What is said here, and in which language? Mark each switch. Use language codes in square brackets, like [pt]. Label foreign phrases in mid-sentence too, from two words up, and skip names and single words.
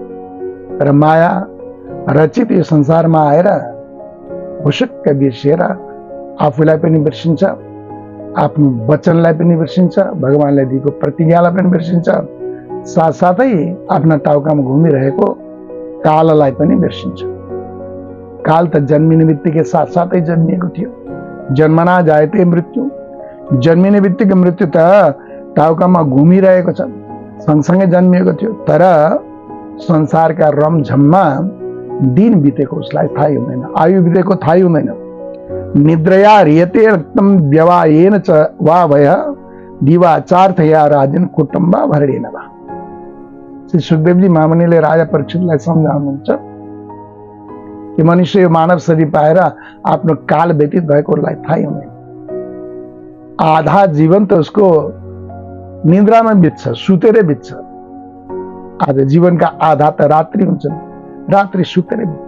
[ne] तर माया रचित यो संसारमा आएर भुसुक्क बिर्सिएर आफूलाई पनि बिर्सिन्छ, आफ्नो वचनलाई पनि बिर्सिन्छ, भगवानले दिएको प्रतिज्ञालाई पनि बिर्सिन्छ, साथसाथै आफ्ना टाउकामा घुमिरहेको काललाई पनि बिर्सिन्छ। काल त जन्मिने बित्तिकै साथसाथै जन्मिएको थियो। [sa] जन्मना जायते मृत्यु, [ne] जन्मिने बित्तिकै मृत्यु त टाउकामा घुमिरहेको छ, सँगसँगै जन्मिएको थियो। तर संसारका रमझममा दिन बितेको उसलाई थाहै हुँदैन, आयु बितेको थाहै हुँदैन। [sa] निद्रया ह्रियते रक्तम व्यवायेन च वा भय दिवाचार्थया राजन कुटुम्ब भरणेन वा। [ne] श्री सुखदेवजी महामुनिले राजा परीक्षितलाई सम्झाउनुहुन्छ कि मनुष्य यो मानव शरीर पाएर आफ्नो काल व्यतीत भएको उसलाई थाहै हुँदैन। आधा जीवन त उसको निद्रामा बित्छ, सुतेरै बित्छ। आज जीवनका आधा त रात्रि हुन्छन्, रात्रि सुतेरै बित्छ।